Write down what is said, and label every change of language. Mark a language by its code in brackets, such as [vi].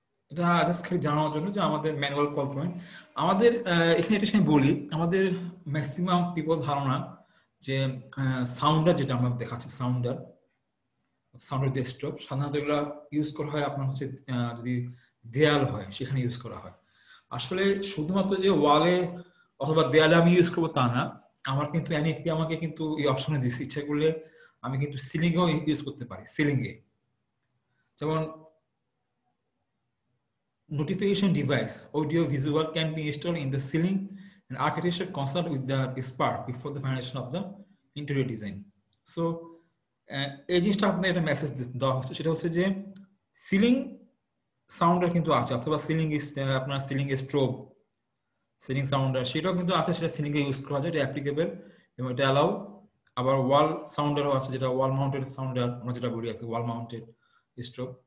[bn] এটা জাস্ট খালি জানানোর জন্য যে আমাদের ম্যানুয়াল কল পয়েন্ট আমাদের এখানে এটা আমি বলি, আমাদের ম্যাক্সিমাম পিপল ধারণা যে সাউন্ডার যেটা আমরা দেখাচ্ছি, সাউন্ডার ডেস্কটপ সাধারণত এগুলো ইউজ করা হয় আপনার হচ্ছে যদি দেয়াল হয় সেখানে ইউজ করা হয়। আসলে শুধুমাত্র যে ওয়ালে অথবা দেয়ালে আমি ইউজ করবো তা না, আমার কিন্তু এনএফপি আমাকে কিন্তু এই অপশনে দিচ্ছে, ইচ্ছা করলে আমি কিন্তু সিলিংও ইউজ করতে পারি। সিলিংয়ে যেমন [en] notification device audio visual can be installed in the ceiling and architecture consult with the expert before the finalization of the interior design. [bn] So এই জিনিসটা আপনার একটা মেসেজ দেওয়া হচ্ছে, সেটা হচ্ছে যে সিলিং সাউন্ডার কিন্তু আছে, অথবা সিলিং আপনার সিলিং স্ট্রোব সিলিং সাউন্ডার সেটাও কিন্তু আছে, সেটা সিলিং এ ইউজ করা যায়, এটা অ্যাপ্লিকেবল এবং এটা অ্যালাউ। আবার ওয়াল সাউন্ডারও আছে, যেটা ওয়াল মাউন্টেড সাউন্ডার আমরা যেটা বলি আর কি, ওয়াল মাউন্টেড স্ট্রোব।